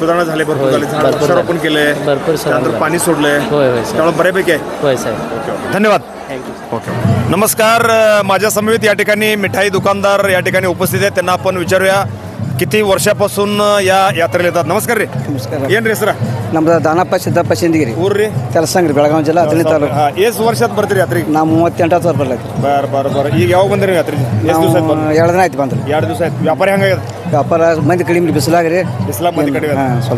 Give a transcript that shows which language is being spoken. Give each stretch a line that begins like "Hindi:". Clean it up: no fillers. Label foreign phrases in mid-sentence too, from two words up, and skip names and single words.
Marathi: सुधारणा झाले भरपूर होय, झाले झाड भरपूर वृक्षारोपण झाले. केलंय भरपूर सुधारणा त्यानंतर झाली. पाणी सोडलंय होय होय सर त्यामुळे बऱ्यापैकी आहे. होय साहेब धन्यवाद. थँक्यू ओके नमस्कार माझ्या समवेत या ठिकाणी मिठाई दुकानदार या ठिकाणी उपस्थित आहेत त्यांना आपण विचारूया किती वर्षापासून या यात्रेला येतात. नमस्कार रे.
Kannada: ನಮಸ್ಕಾರ ಏನ್ ರೀ ಹೆಸರ ನಮ್ದು ದಾನಪ್ಪ ಸಿದ್ದಪ್ಪ ಸಿಂದಗಿರಿ ಊರ್ ರೀ ಕೆಲಸಂಗ್ರಿ ಬೆಳಗಾವಿ ಜಿಲ್ಲಾ ಹತ್ತನೇ ತಾಲೂಕು ಎಷ್ಟು ವರ್ಷದ ಬರ್ತೀರಿ ಯಾತ್ರೆಗೆ? ನಾವು 38 ವರ್ಷ ಬರ್ಲೈತಿ ಬರ್ ಈಗ ಯಾವಾಗ ಬಂದ್ರಿ ಯಾತ್ರೆಗೆ? ಎಷ್ಟು ದಿವಸ ಆಯ್ತು ಬಂದು? 2 ದಿನ ಆಯ್ತು ಬಂದ್ರಿ 2 ದಿವಸ ಆಯ್ತು. ವ್ಯಾಪಾರ ಹೆಂಗಾಗ್ಯದ? ವ್ಯಾಪಾರ ಮಂದಿ ಕಡಿಮೆ ಬಿಸಿಲಾಗ್ರಿ ಬಿಸಿಲಾಗ ಮಂದಿ ಕಡಿಮೆ ಹಾ, ಸ್ವಲ್ಪ.